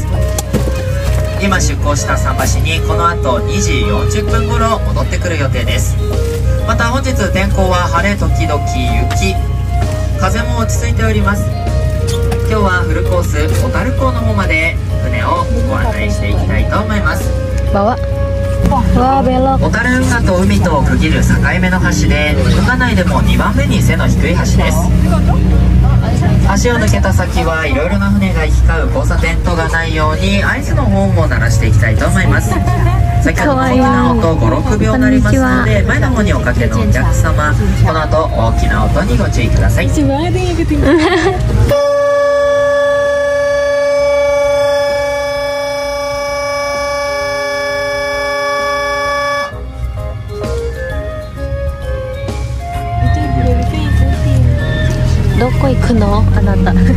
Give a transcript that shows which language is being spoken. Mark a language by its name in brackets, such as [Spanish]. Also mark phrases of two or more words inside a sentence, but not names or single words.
[Japanese] 今出港した桟橋にこの後2時40分頃戻ってくる予定です。また本日天候は晴れ時々雪、風も落ち着いております。今日はフルコース小樽港の方まで船をご案内していきたいと思います。 [Indonesian] Bawa. Wah, belok. [Japanese] 小樽運河と海とを区切る境目の橋で運河内でも2番目に背の低い橋です。橋を抜けた先はいろいろな船が行き交う交差点とがないように合図のホーンを鳴らしていきたいと思います。先ほどの大きな音5、6秒鳴りますので前の方におかけのお客様、この後大きな音にご注意ください。 [Indonesian] Lucu banget yang ngikutin. [Japanese] どこ行くの、あなた.